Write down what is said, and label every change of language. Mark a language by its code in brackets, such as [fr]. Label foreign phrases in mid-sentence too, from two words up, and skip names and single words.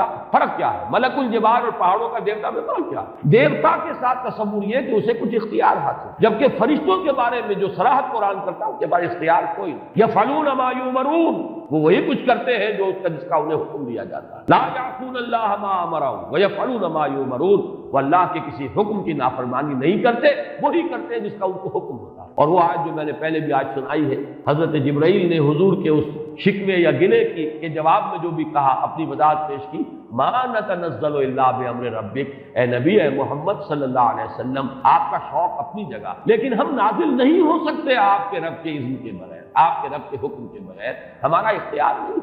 [ur] فرق کیا ہے؟ [ar] ملک الجبال [ur] اور پہاڑوں کا دیوتا میں فرق کیا ہے؟ دیوتا کے ساتھ تصور یہ کہ اسے کچھ اختیار حاصل، جبکہ فرشتوں کے بارے میں جو صراحت قرآن کرتا ہے ان کے بارے اختیار کوئی نہیں۔ [ar] یفعلون ما یؤمرون، [ur] وہ وہی کچھ کرتے ہیں جو جس کا انہیں حکم دیا جاتا ہے۔ [ar] لا یعصون اللہ ما امرهم ویفعلون ما یؤمرون، [ur] وہ اللہ کے کسی حکم کی نافرمانی نہیں کرتے، وہی کرتے ہیں جس کا ان کو حکم ہوتا ہے۔ اور وہ آیت جو میں نے پہلے بھی آج سنائی ہے، حضرت جبرائیل نے حضور کے اس شکوے یا گلے کے جواب میں جو بھی کہا، اپنی وضاحت پیش کی، [ar] ما نتنزل الا بامر ربک، [ur] اے نبی، اے محمد [ar] صلی اللہ علیہ وسلم، [ur] آپ کا شوق اپنی جگہ، لیکن ہم نازل نہیں ہو سکتے آپ کے رب کے اذن کے بغیر، آپ کے رب کے حکم کے بغیر، ہمارا اختیار نہیں۔